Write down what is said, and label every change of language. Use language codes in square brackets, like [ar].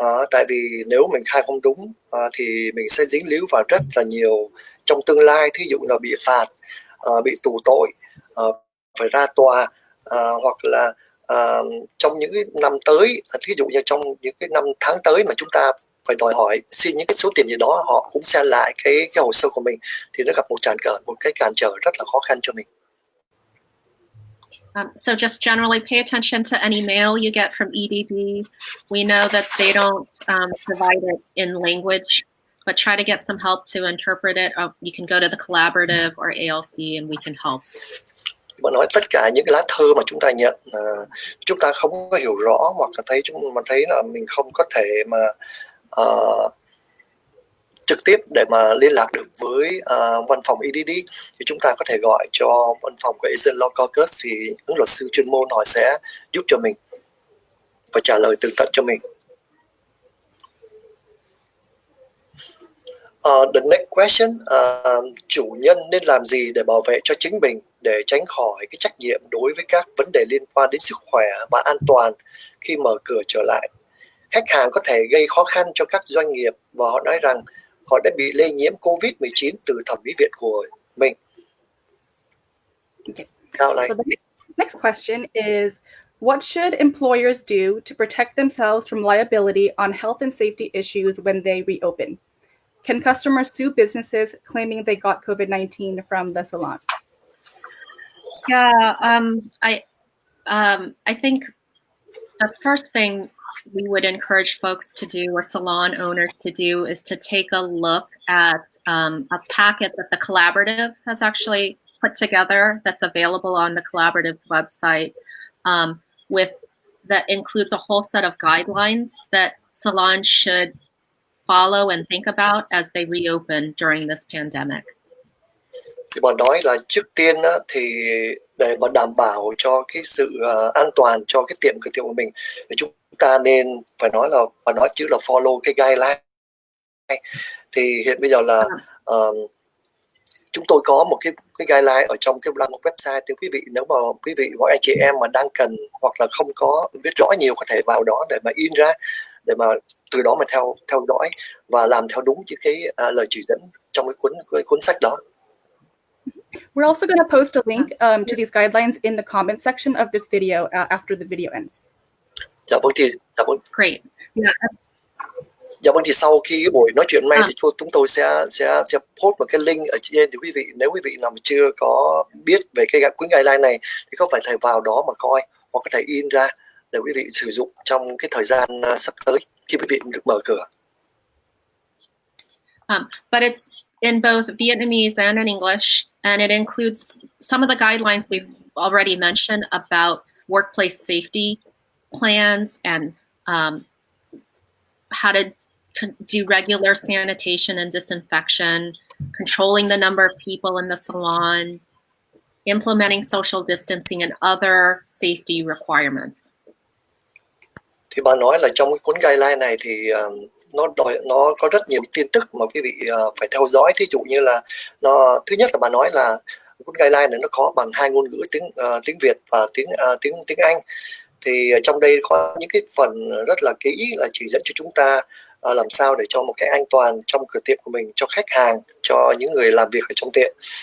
[vi] Tại vì nếu mình khai không đúng thì mình sẽ dính líu vào rất là nhiều trong tương lai, thí dụ là bị phạt, bị tù tội, phải ra tòa, hoặc là trong những cái năm tới, thí dụ như trong những cái năm tháng tới mà chúng ta phải đòi hỏi xin những cái số tiền gì đó, họ cũng xem lại cái hồ sơ của mình, thì nó gặp một cái cản trở rất là khó khăn cho mình. [en] So just generally pay attention to any mail you get from EDD. We know that they don't provide it in language, but try to get some help to interpret it. You can go to the collaborative or ALC and we can help. [vi] Mà nói tất cả những cái lá thư mà chúng ta nhận, chúng ta không có hiểu rõ hoặc là thấy là mình không có thể mà trực tiếp để mà liên lạc được với văn phòng EDD, thì chúng ta có thể gọi cho văn phòng của Asian Law Caucus, thì những luật sư chuyên môn họ sẽ giúp cho mình và trả lời tường tận cho mình. [en] The next question, [vi] chủ nhân nên làm gì để bảo vệ cho chính mình để tránh khỏi cái trách nhiệm đối với các vấn đề liên quan đến sức khỏe và an toàn khi mở cửa trở lại? Khách hàng có thể gây khó khăn cho các doanh nghiệp và họ nói rằng họ đã bị lây nhiễm COVID-19 từ thẩm mỹ viện của mình. [en] So the next question is, what should employers do to protect themselves from liability on health and safety issues when they reopen? Can customers sue businesses claiming they got COVID-19 from the salon? Yeah, I think the first thing we would encourage folks to do, or salon owners to do, is to take a look at a packet that the collaborative has actually put together that's available on the collaborative website, that includes a whole set of guidelines that salons should follow and think about as they reopen during this pandemic. [vi] Thì bà nói là trước tiên thì để mà đảm bảo cho cái sự an toàn cho cái tiệm của mình, thì chúng ta nên phải nói là chữ là follow cái guideline. Thì hiện bây giờ là chúng tôi có một cái guideline ở trong cái website. Thì quý vị, nếu mà quý vị hoặc anh chị em mà đang cần hoặc là không có biết rõ nhiều, có thể vào đó để mà in ra, để mà từ đó mà theo dõi và làm theo đúng những cái lời chỉ dẫn trong cái cuốn sách đó. [en] We're also going to post a link to these guidelines in the comment section of this video after the video ends. [vi] Dạ vâng, [en] Great. Yeah. [vi] Dạ vâng, thì sau khi cái buổi nói chuyện này thì chúng tôi sẽ post một cái link ở trên, thì quý vị, nếu quý vị nào mà chưa có biết về cái cuốn guideline này thì có phải vào đó mà coi, hoặc có thể in ra để quý vị sử dụng trong cái thời gian sắp tới khi quý vị được mở cửa. [en] But it's in both Vietnamese and in English, and it includes some of the guidelines we've already mentioned about workplace safety plans and how to do regular sanitation and disinfection, controlling the number of people in the salon, implementing social distancing and other safety requirements. [vi] Thì bà nói là trong cái cuốn guideline này thì nó có rất nhiều tin tức mà quý vị phải theo dõi. Thí dụ như là thứ nhất là bà nói là cuốn guideline này nó có bằng 2 ngôn ngữ, tiếng Việt và tiếng Anh. Thì trong đây có những cái phần rất là kỹ là chỉ dẫn cho chúng ta làm sao để cho một cái an toàn trong cửa tiệm của mình, cho khách hàng, cho những người làm việc ở trong tiệm.